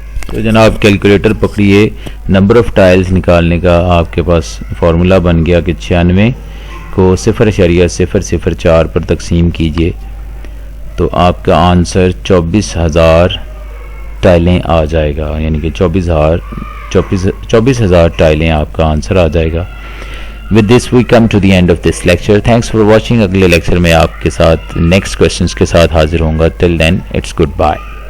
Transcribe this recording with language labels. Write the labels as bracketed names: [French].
[Urdu] تو جناب calculator پکڑیے، number of tiles نکالنے کا آپ کے پاس فارمولا بن گیا کہ 96 کو 0.004 پر تقسیم کیجئے تو آپ کا آنسر 24,000 ٹائلیں آ جائے گا، یعنی کہ 24,000 ٹائلیں آپ کا آنسر آ جائے گا. [English] With this we come to the end of this lecture. Thanks for watching. [Urdu] اگلے لیکچر میں آپ کے ساتھ نیکسٹ کویسچنز کے ساتھ حاضر ہوں گا. [English] Till then it's goodbye.